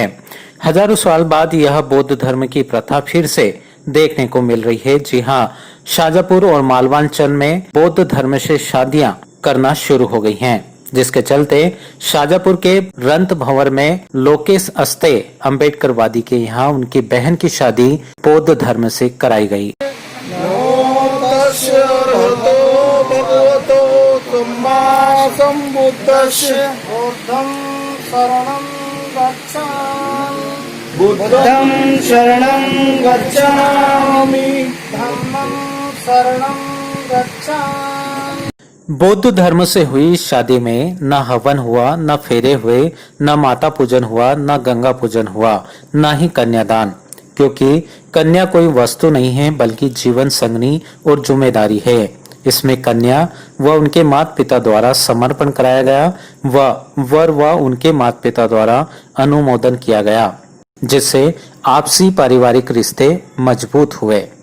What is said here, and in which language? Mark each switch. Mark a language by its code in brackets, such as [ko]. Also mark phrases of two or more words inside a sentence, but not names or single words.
[hi] हजारों साल बाद यह बौद्ध धर्म की प्रथा फिर से देखने को मिल रही है। जी हां, शाजापुर और मालवांचल में बौद्ध धर्म से शादियां करना शुरू हो गई हैं, जिसके चलते शाजापुर के रंत भंवर में लोकेश अस्ते अंबेडकर वादी के यहाँ उनकी बहन की शादी बौद्ध धर्म से कराई गई। [pi] बुद्धं शरणं गच्छामि धम्मं शरणं गच्छामि। [hi] बौद्ध धर्म से हुई शादी में न हवन हुआ, न फेरे हुए, न माता पूजन हुआ, न गंगा पूजन हुआ, न ही कन्यादान, क्योंकि कन्या कोई वस्तु नहीं है बल्कि जीवन संगनी और जिम्मेदारी है। इसमें कन्या व उनके माता पिता द्वारा समर्पण कराया गया व वर व उनके माता पिता द्वारा अनुमोदन किया गया, जिससे आपसी पारिवारिक रिश्ते मजबूत हुए।